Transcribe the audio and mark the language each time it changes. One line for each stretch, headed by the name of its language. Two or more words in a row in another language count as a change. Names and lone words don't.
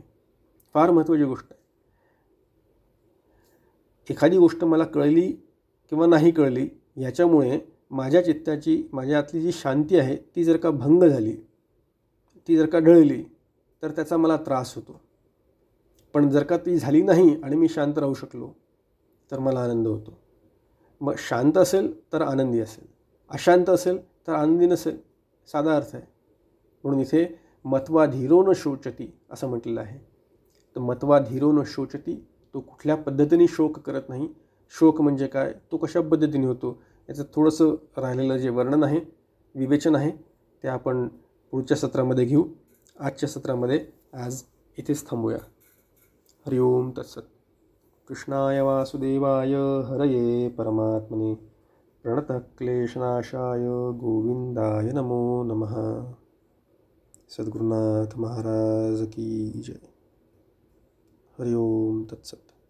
Marathi: फार महत्त्वाची गोष्ट आहे. एखादी गोष्ट मला कळली किंवा नाही कळली याच्यामुळे माझ्या चित्ताची, माझ्या आतली जी शांती आहे ती जर का भंग झाली, ती जर का ढळली तर त्याचा मला त्रास होतो. पण जर का ती झाली नाही आणि मी शांत राहू शकलो तर मला आनंद होतो. मग शांत असेल तर आनंदी असेल, अशांत असेल तर आनंदी नसेल, साधा अर्थ आहे. म्हणून इथे
Sanskrit: मत्वा धीरो न शोचती
Marathi: असं म्हटलेलं आहे.
Sanskrit: तर मत्वा धीरो न शोचती,
Marathi: तो कुठल्या पद्धतीने शोक करत नाही. शोक म्हणजे काय, तो कशा पद्धतीने होतो, याचं थोडंसं राहिलेलं जे वर्णन आहे, विवेचन आहे, ते आपण पुढच्या सत्रामध्ये घेऊ. आजच्या सत्रामध्ये आज इथेच थांबूया.
Sanskrit: हरि ओम तत्सत. कृष्णाय वासुदेवाय हरये परमात्मने प्रणतः क्लेशनाशाय गोविंदाय नमो नमः.
Hindi: सद्गुरुनाथ महाराज की जय.
Sanskrit: हरि ओम तत्सत.